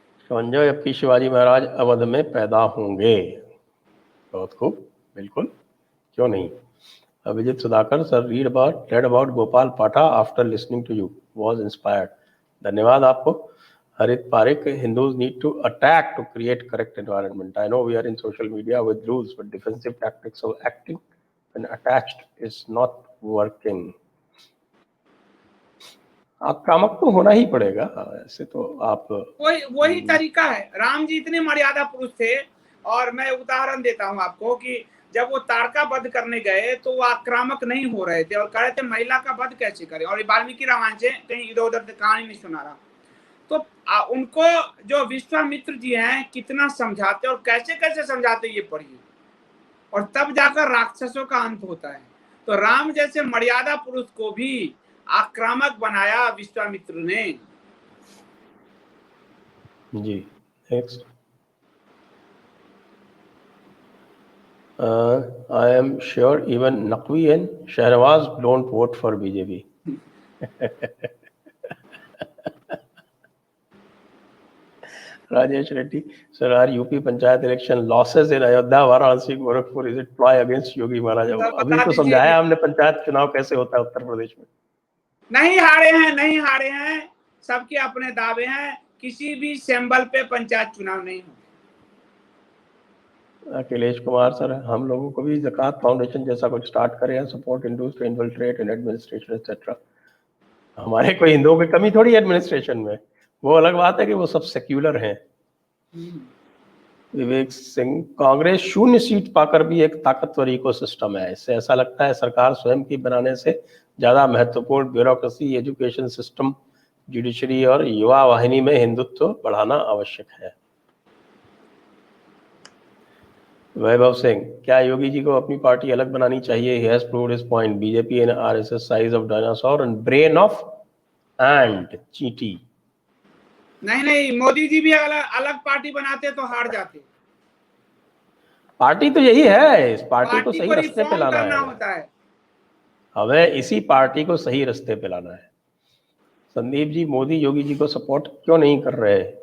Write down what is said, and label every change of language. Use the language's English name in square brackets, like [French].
[Hindi] संजय, अब की शिवाजी महाराज अवध में पैदा होंगे। बहुत खूब, बिल्कुल, क्यों नहीं। [English] Abhijeet Sudhakar, sir read about Gopal Patha after listening to you, was inspired। [Hindi] धन्यवाद आपको। [English] Harit Parik, Hindus need to attack to create correct environment. I know we are in social media with rules, but defensive tactics of acting when attached is not working. [Hindi] आक्रामक तो होना ही पड़ेगा, ऐसे तो आप वही तरीका है। राम जी इतने मर्यादा पुरुष थे, और मैं उदाहरण देता हूँ आपको कि जब वो तारका वध करने गए तो वो आक्रामक नहीं हो रहे थे और कह रहे थे महिला का वध कैसे करें। और वाल्मीकि रामायण से कहीं इधर उधर से कहानी नहीं सुना रहा। तो उनको जो विश्वामित्र जी हैं कितना समझाते और कैसे कैसे समझाते ये पढ़िए, और तब जाकर राक्षसों का अंत होता है। तो राम जैसे मर्यादा पुरुष को भी आक्रामक बनाया विश्वामित्र ने। जी, next. [English] I am sure even Naqvi and Shahnawaz don't vote for BJP. Rajesh Reddy, sir, are UP panchayat election losses in Ayodhya, Varanasi, Gorakhpur, is it ploy against Yogi Maharaj? [Hindi] अभी तो समझाया हमने पंचायत चुनाव कैसे होता है उत्तर प्रदेश में। नहीं हारे हैं, सबके अपने दावे हैं। किसी भी सिंबल पे पंचायत चुनाव नहीं हो। अखिलेश कुमार, सर हम लोगों को भी ज़कात फाउंडेशन जैसा कुछ स्टार्ट करें, [English] Support Hindus to infiltrate in administration etcetera. [Hindi] हमारे कोई हिंदुओं की कमी थोड़ी है एडमिनिस्ट्रेशन में, वो अलग बात है कि वो सब सेक्युलर हैं। विवेक सिंह, कांग्रेस 0 सीट पाकर भी एक ताकतवर इकोसिस्टम है। इससे ऐसा लगता है सरकार स्वयं की बनाने से ज़्यादा महत्वपूर्ण ब्यूरोक्रेसी, एजुकेशन सिस्टम, जुडिशरी और युवा वाहिनी में हिंदुत्व बढ़ाना आवश्यक है। वैभव सिंह, क्या योगी जी को अपनी पार्टी अलग बनानी चाहिए? [English] He has proved his point. BJP and RSS size of dinosaur and brain of ant, चींटी। [Hindi] नहीं, मोदी जी भी अलग पार्टी बनाते तो हार जाते। पार्टी तो यही है, इस पार्टी को सही रास्ते पे लाना है। हमें इसी पार्टी को सही रास्ते पे लाना है। संदीप जी, मोदी योगी जी को सपोर्ट क्यों नहीं कर रहे?